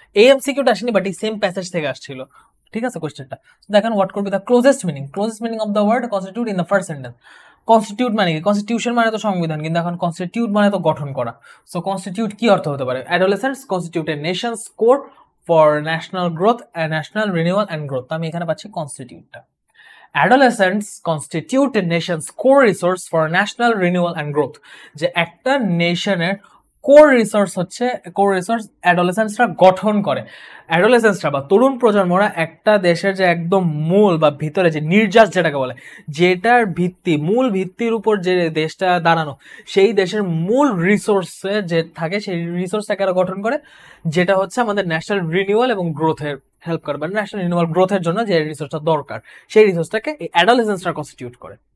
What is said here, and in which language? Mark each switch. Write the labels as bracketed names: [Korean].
[Bangla] এই এমসিকিউটা আসেনি, বাট এই সেম প্যাসেজ থেকে আসছিল, ঠিক আছে? কোশ্চেনটা দেখেন, [English] What could be the closest meaning of the word constitute in the first sentence. [Bangla] Constitute মানে কি? কনস্টিটিউশন মানে তো সংবিধান, কিন্তু এখন কনস্টিটিউট মানে তো গঠন করা। সো কনস্টিটিউট কি অর্থ হতে পারে? [English] Adolescents constitute a nations core for national growth and national renewal and growth. [Bangla] আমি এখানে পাচ্ছি কনস্টিটিউটটা। [English] Adolescents constitute a nation's core resource for national renewal and growth. [Bangla] যে একটা নেশনের কোর রিসোর্স হচ্ছে, কোর রিসোর্স অ্যাডোলেসেন্সরা গঠন করে। অ্যাডোলেসেন্সরা বা তরুণ প্রজন্মরা একটা দেশের যে একদম মূল বা ভিতরে যে নির্যাস যেটাকে বলে, যেটার ভিত্তি, মূল ভিত্তির উপর যে দেশটা দাঁড়ানো, সেই দেশের মূল রিসোর্সে যে থাকে সেই রিসোর্সটাকে গঠন করে, যেটা হচ্ছে আমাদের ন্যাশনাল রিনিউয়াল এবং গ্রোথের হেল্প করে, মানে ন্যাশনাল রিনিউয়াল গ্রোথের জন্য যে রিসোর্সটা দরকার, সেই রিসোর্সটাকে এই অ্যাডোলেসেন্সরা কনস্টিটিউট করে।